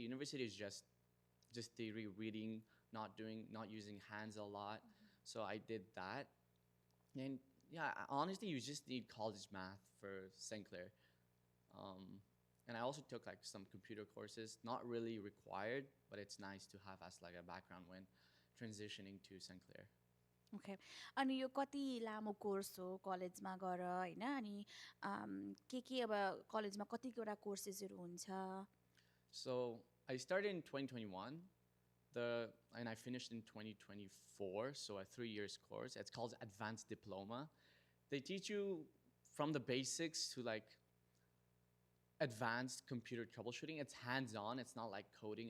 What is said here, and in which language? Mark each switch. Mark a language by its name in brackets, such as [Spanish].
[English] University is just theory, reading, not using hands a lot. So I did that. And yeah, honestly, you just need college math for St. Clair. And I also took like some computer courses, not really required, but it's nice to have as like a background when transitioning to St. Clair. [Nepali] Okay अनि यो कति लामो course हो कलेजमा गएर होइन अनि के अब कलेजमा कतिवटा कोर्सेसहरू हुन्छ [English] So I started in 2021, and I finished in 2024, so a 3 years course. It's called Advanced Diploma. They teach you from the basics to like advanced computer troubleshooting. It's hands-on. It's not like coding.